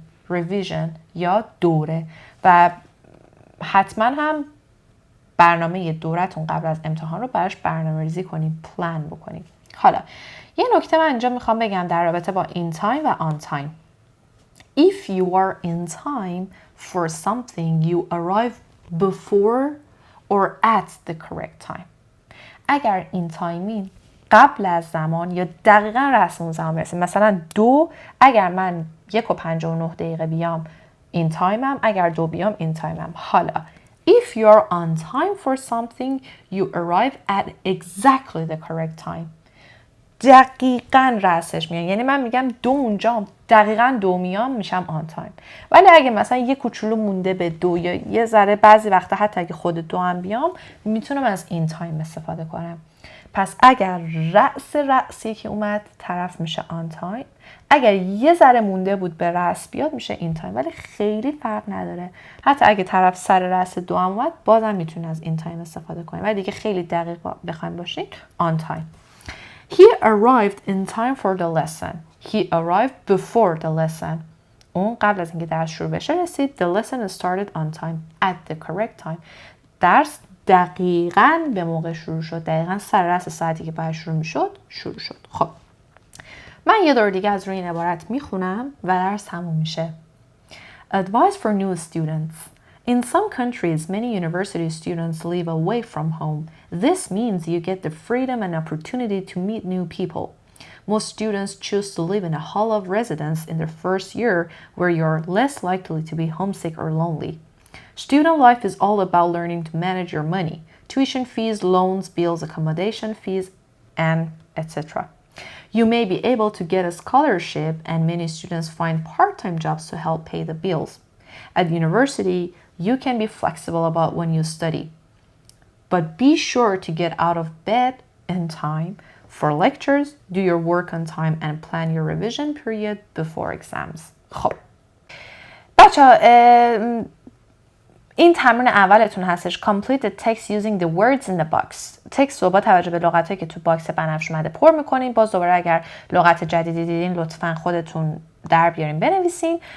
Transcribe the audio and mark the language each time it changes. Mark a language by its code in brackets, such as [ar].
[fa] Revision یا دوره. و حتما هم برنامه دورتون قبل از امتحان رو براش برنامه‌ریزی کنیم، پلان بکنیم. حالا یه نکته من اینجا میخوام بگم در رابطه با in time و on time. [en] If you are in time for something, you arrive before or at the correct time. [fa] اگر in timeین قبل از زمان یا دقیقا رسم اون زمان برسیم. مثلا 2 اگر من 1:59 بیام in timeم، اگر 2 بیام in timeم. [en] حالا if you're on time for something, you arrive at exactly the correct time. [fa] دقیقاً رأسش میان. یعنی من میگم 2 اونجا دقیقاً 2 میام میشم آن تایم. ولی اگه مثلا یه کوچولو مونده به 2 یا یه ذره بعضی وقتا حتی اگه خود 2 هم بیام میتونم از این تایم استفاده کنم. پس اگر رأسی که اومد طرف میشه آن تایم، اگر یه ذره مونده بود به رأس بیاد میشه این تایم، ولی خیلی فرق نداره. حتی اگه طرف سر رأس 2 هم اومد بازم میتونید از این تایم استفاده کنید، ولی دیگه خیلی دقیق بخوایم باشین آن تایم. [en] He arrived in time for the lesson. He arrived before the lesson. [fa] اون قبل از اینکه درس شروع بشه رسید. [en] The lesson started on time at the correct time. [fa] درس دقیقاً به موقع شروع شد. دقیقاً سر رأس ساعتی که باید شروع میشد شروع شد. خب من یه دور دیگه از روی این عبارت میخونم و درس تموم میشه. [en] Advice for new students. In some countries, many university students live away from home. This means you get the freedom and opportunity to meet new people. Most students choose to live in a hall of residence in their first year, where you're less likely to be homesick or lonely. Student life is all about learning to manage your money, tuition fees, loans, bills, accommodation fees, and etc. You may be able to get a scholarship, and many students find part-time jobs to help pay the bills. At university, you can be flexible about when you study, but be sure to get out of bed in time for lectures, do your work on time, and plan your revision period before exams. [fa] خب بچه‌ها این تمرین اولتون هستش. [en] Complete the text using the words in the box. [fa] تکست رو با توجه به لغتایی که تو باکس بنفش اومده پر میکنین. باز دوباره اگر لغت جدیدی دیدین لطفاً خودتون در بیارین بنویسین.